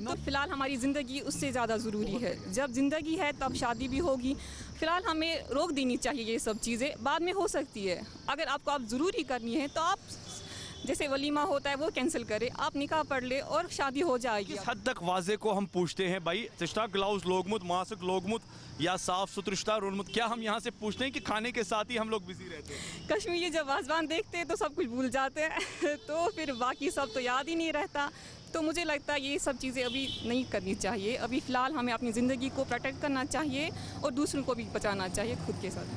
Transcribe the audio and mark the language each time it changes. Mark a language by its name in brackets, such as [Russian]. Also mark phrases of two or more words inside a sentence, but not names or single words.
[Hindi] तो फिलहाल हमारी ज़िंदगी उससे ज़्यादा ज़रूरी है। जब ज़िंदगी है तब शादी भी होगी। फिलहाल हमें रोक देनी चाहिए ये सब चीज़ें, बाद में हो सकती है। अगर आपको आप ज़रूरी करनी है तो आप जैसे वलीमा होता है वो कैंसिल करें, आप निकाह पढ़ ले और शादी हो जाएगी। किस हद तक वाजे को हम पूछते हैं भाई [Kashmiri] तश्ता ग्लाउज लोगमुत मास्क लोगमुत या साफ सुथरा रोनमुत, [Hindi] क्या हम यहाँ से पूछते हैं कि खाने के साथ ही हम लोग बिजी रहते हैं? कश्मीरी जब वाजवान देखते हैं तो सब कुछ भूल जाते हैं तो फिर बाकी सब तो याद ही नहीं रहता। तो मुझे लगता है ये सब चीज़ें अभी नहीं करनी चाहिए। अभी फ़िलहाल हमें अपनी ज़िंदगी को प्रोटेक्ट करना चाहिए और दूसरों को भी बचाना चाहिए खुद के साथ।